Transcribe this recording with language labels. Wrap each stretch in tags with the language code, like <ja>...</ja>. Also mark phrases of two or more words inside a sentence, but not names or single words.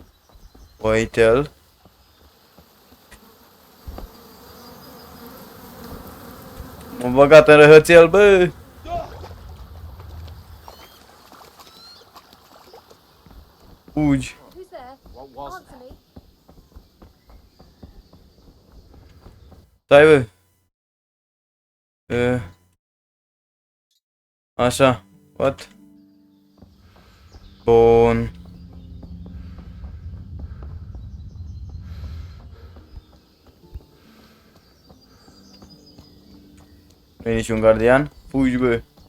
<ro>Uite-l. M-a băgat în răhățel, bă! Fugi.</ro> <en>Who's there? What was Answer me.</en> <ro>Stai, bă. Așa. What? Bun. Nu e niciun gardian? Fugi, bă.</ro>